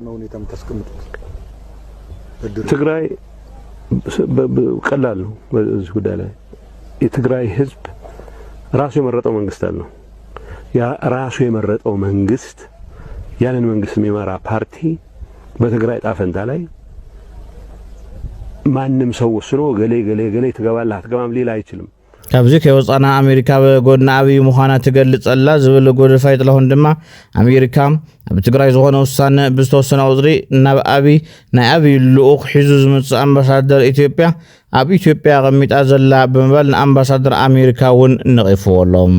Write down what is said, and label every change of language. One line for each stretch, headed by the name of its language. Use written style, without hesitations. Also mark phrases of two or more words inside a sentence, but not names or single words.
Amharic: ትግራይ ቀላል ነው። በዚህ ጉዳይ ላይ የትግራይ ህዝብ ራሱ የመረጠው መንግስት አለ። ያ ራሱ የመረጠው መንግስት ያንን መንግስት የሚመራ ፓርቲ በትግራይ ጣፈንታ ላይ ማንም ሰው ወስኖ ገሌ ትገባለህ አትገባም ሊል አይችልም።
Tigrinya: ካብዚ ከወፃና ኣሜሪካ በጎድና ኣብይ ምዃና ትገልጸላ ዝብል ጎደፋ ይጥለሁን ድማ ኣሜሪካ ኣብ ትግራይ ዝኾነ ውሳነ ብዝተወሰነ ቁፅሪ ናብ ኣብይ ናይ ኣብይ ልኡኽ ሒዙ ዝመፅእ ኣምባሳደር ኢትዮጵያ ኣብ ኢትዮጵያ ቀሚጣ ዘላ ብምባል ንኣምባሳደር ኣሜሪካ እውን ነቒፍዎሎም